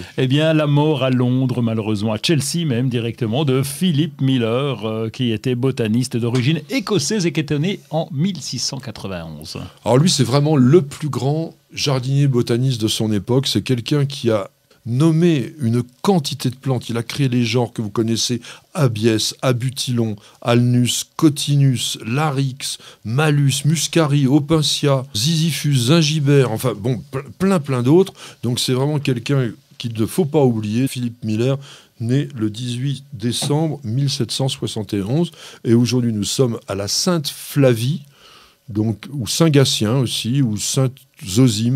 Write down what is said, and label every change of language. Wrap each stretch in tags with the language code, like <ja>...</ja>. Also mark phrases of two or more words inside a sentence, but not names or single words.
<fr>Eh bien, la mort à Londres, malheureusement, à Chelsea même, directement, de Philip Miller, qui était botaniste d'origine écossaise et qui était né en 1691. Alors lui, c'est vraiment le plus grand jardinier botaniste de son époque. C'est quelqu'un qui a nommé une quantité de plantes. Il a créé les genres que vous connaissez: Abies, Abutilon, Alnus, Cotinus, Larix, Malus, Muscari, Opuntia, Ziziphus, Zingibert, enfin bon, plein d'autres. Donc c'est vraiment quelqu'un qu'il ne faut pas oublier. Philip Miller, né le 18 décembre 1771. Et aujourd'hui, nous sommes à la Sainte-Flavie, donc, ou Saint-Gatien aussi, ou Sainte-Zosime.</fr>